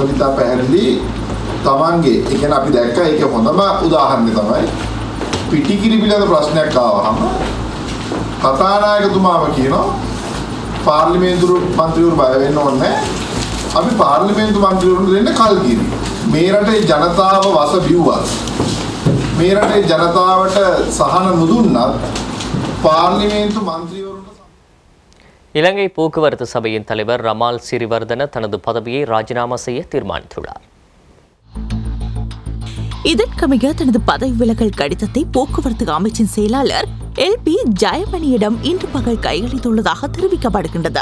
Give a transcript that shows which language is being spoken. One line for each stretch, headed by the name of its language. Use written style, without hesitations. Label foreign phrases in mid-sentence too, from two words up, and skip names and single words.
Sinhala: කොලිතා පැහැදිලි තමන්ගේ ඒ කියන්නේ අපි දැක්කා ඒක හොඳම උදාහරණය තමයි පිටිකිරි පිළිබඳ ප්‍රශ්නයක් ආවහම කතානායකතුමාම කියනවා පාර්ලිමේන්තු මන්ත්‍රීවරු බය වෙන්න ඕනේ. අපි පාර්ලිමේන්තු මන්ත්‍රීවරුන්ට දෙන්න කල්කිරි. මේ රටේ ජනතාව වස බිව්වත් මේ රටේ ජනතාවට සහන නොදුන්නත් පාර්ලිමේන්තු මන්ත්‍රීවරුන්ට
Tamil: இலங்கை போக்குவரத்து சபையின் தலைவர் ரமால் சிறிவர்தன தனது பதவியை ராஜினாமா செய்ய தீர்மானித்துள்ளார். இதற்கமைய தனது பதவி விலகல் கடிதத்தை போக்குவரத்து அமைச்சின் செயலாளர் LP ஜெயமணியிடம் இன்று பகல் கையளித்துள்ளதாக தெரிவிக்கப்படுகின்றது.